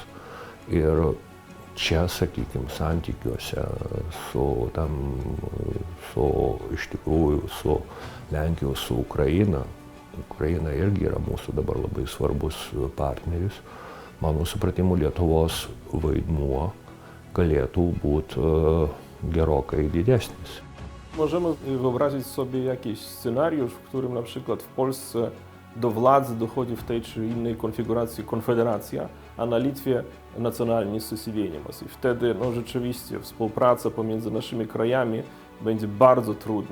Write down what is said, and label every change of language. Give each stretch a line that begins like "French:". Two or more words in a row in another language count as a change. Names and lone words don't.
Lithuanian: Ir čia, sakykime, santykiuose iš tikrųjų su Lenkijos, su Ukraina. Ukraina irgi yra mūsų dabar labai svarbus partneris. Mano supratimu, Lietuvos vaidmuo galėtų būti gerokai didesnis.
Polish: Możemy wyobrazić sobie jakiś scenariusz, w którym na przykład w Polsce do władzy dochodzi w tej czy innej konfiguracji konfederacja, a na Litwie nacjonalny susivienimas. I wtedy rzeczywiście współpraca pomiędzy naszymi krajami będzie bardzo trudna.